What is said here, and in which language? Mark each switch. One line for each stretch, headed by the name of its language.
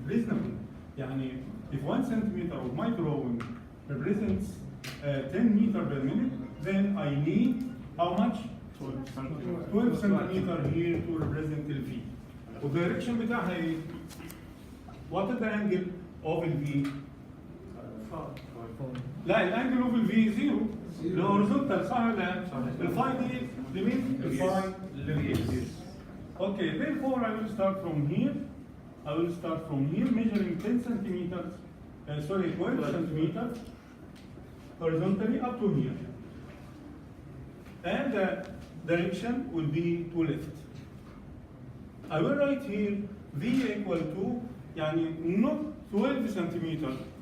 English: Reasonable. يعني if 1 centimeter of my drawing represents 10 meter per minute, then I need how much? 12 centimeter here to represent the V.
Arabic: والdirection بتاعها ايه؟
English: What is the angle of the V?
Arabic: لا, الانجل اوف ال V زيرو. الهوريزونتال صح ولا لا؟ الفاي دي لمين؟ الفاي للفي.
English: Okay, therefore I will start from here. Measuring 10 centimeters. 12 centimeters horizontally up to here. And the direction will be to left. I will write here V equal to, يعني not 12 centimeter.